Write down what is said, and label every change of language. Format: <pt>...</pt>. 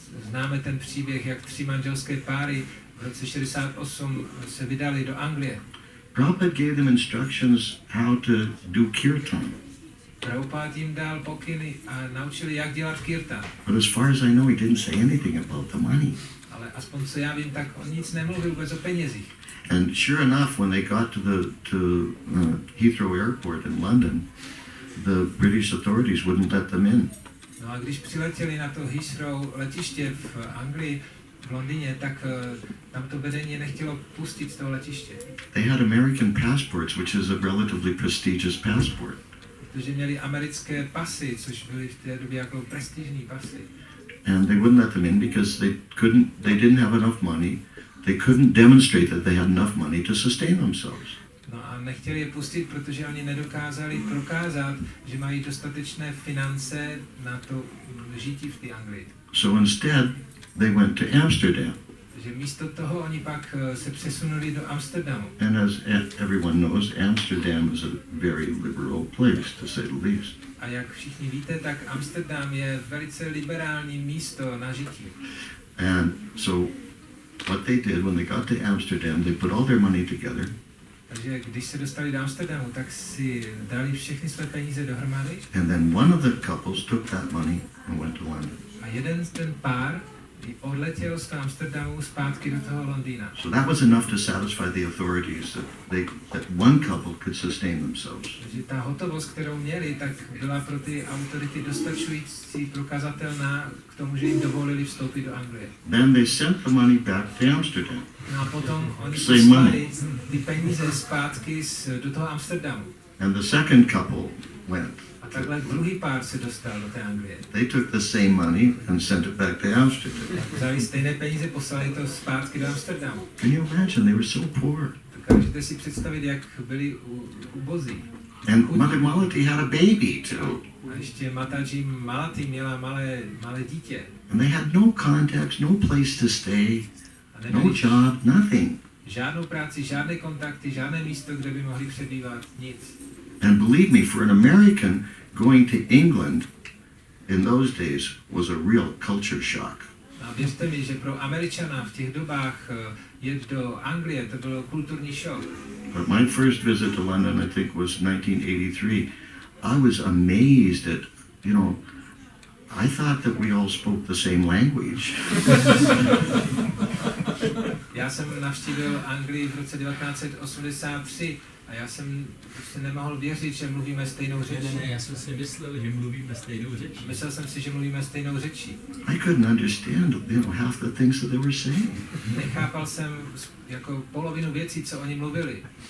<cs>Známe ten příběh, jak 3 manželské páry v roce 68 se vydali do Anglie.</cs> <en>Prabhupada gave them instructions how to do kirtan.</en> <cs>Prabhupada jim dal pokyny a naučili, jak dělat kirtan.</cs> <en>But as far as I know, he didn't say anything about the money.</en> <cs>Ale aspoň co já vím, tak on nic nemluvil vůbec o penězích.</cs> <en>And sure enough, when they got to Heathrow Airport in London, the British authorities wouldn't let them in.</en> <cs>No a když přiletěli na to Heathrow letiště v Anglii, v Londýně, tak tam to vedení nechtělo pustit z toho letiště.</cs> <en>They had American passports, which is a relatively prestigious passport.</en> <cs>Protože měli americké pasy, což byly v té době jako prestižní pasy.</cs> <en>And they wouldn't let them in because they didn't have enough money. They couldn't demonstrate that they had enough money to sustain themselves.</en> <cs>No a nechtěli je pustit, protože oni nedokázali prokázat, že mají dostatečné finance na to žití v té Anglii.</cs> <en>So instead, they went to Amsterdam.</en> <cs>Takže místo toho oni pak se přesunuli do Amsterdamu.</cs> <en>And as everyone knows, Amsterdam is a very liberal place, to say the least.</en> <cs>A jak všichni víte, tak Amsterdam je velice liberální místo na žití.</cs> <en>And so what they did when they got to Amsterdam, they put all their money together.</en> <cs>Takže když se dostali do Amsterdamu, tak si dali všechny své peníze dohromady.</cs> <en>And then one of the couples took that money and went to London.</en> <cs>A jeden ten pár odletěl z Amsterdamu zpátky do toho Londýna.</cs> <en>So that was enough to satisfy the authorities that one couple could sustain themselves.</en> <cs>Takže ta hotovost, kterou měli, tak byla pro ty autority dostačující prokazatelná k tomu, že jim dovolili vstoupit do Anglie.</cs> <en>Then they sent the money back to Amsterdam.</en> <cs>No a potom oni</cs> <en>Same</en> <cs>poslali</cs> <en>money.</en> <cs>ty peníze zpátky do toho Amsterdamu.</cs> <en>And the second couple went.</en> <cs>A takhle druhý pár se dostal do té Anglie.</cs> <en>They took the same money and sent it back to Amsterdam.</en> <cs>Vzali stejné peníze, poslali to zpátky do Amsterdamu.</cs> <en>Can you imagine? They were so poor.</en> <cs>Dokážete si představit, jak byli ubozí.</cs> <en>And Mother Malati had a baby too.</en> <cs>A ještě Mataji Malati měla malé dítě.</cs> <en>And they had no contacts, no place to stay,</en> <cs>A</cs> <en>no</en> <cs>neměli</cs> <en>job, nothing.</en> <cs>žádnou práci, žádné kontakty, žádné místo, kde by mohli přebývat, nic.</cs> <en>And believe me, for an American, going to England in those days was a real culture shock.</en> <cs>A věřte mi, že pro Američana v těch dobách jet do Anglie, to bylo kulturní šok.</cs> <en>But my first visit to London, I think, was 1983. I was amazed at, I thought that we all spoke the same language.</en> <cs>Já jsem navštívil Anglii v roce 1983 a já jsem si nemohl věřit, že mluvíme stejnou řečí. Ne, já jsem si myslel, že mluvíme stejnou řečí. Myslel jsem si, že mluvíme stejnou řečí.</cs> <en>I couldn't understand, half the things that they were saying.</en> <cs>Nechápal jsem jako polovinu věcí, co oni mluvili.</cs>